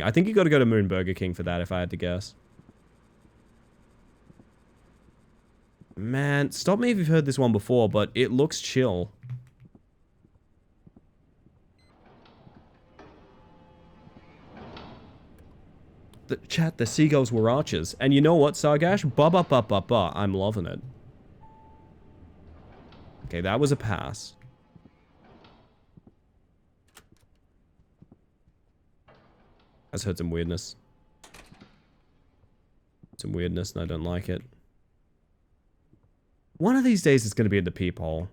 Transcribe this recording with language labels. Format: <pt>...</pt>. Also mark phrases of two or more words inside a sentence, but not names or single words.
<en>I think you gotta go to Moon Burger King for that, if I had to guess. Man, stop me if you've heard this one before, but it looks chill. The seagulls were archers. And you know what, Sargash? Ba-ba-ba-ba-ba. I'm loving it. Okay, that was a pass. I just heard some weirdness. Some weirdness, and I don't like it. One of these days it's going to be in the peephole.</en>